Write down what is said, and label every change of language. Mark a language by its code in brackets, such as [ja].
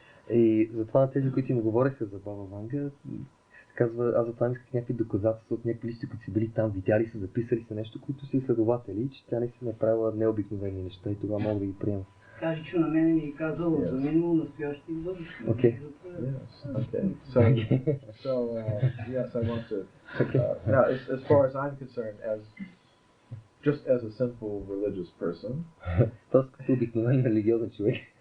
[bg] И затова на тези, които им говореха за Баба Ванга, казва, аз затова исках някакви доказателства от някакви листи, които са били там, видяли са, записали са нещо, които са изследователи, че тя не си направила необикновени неща и тогава мога да ги приема. Кажи, че на мен ми е казал за минало, настояще и бъдеще. [en] Okay. Yes. Okay. So yes, I want to. Now, as far as I'm concerned, as just as a simple religious person, [bg] Тоест като обикновен религиозен човек.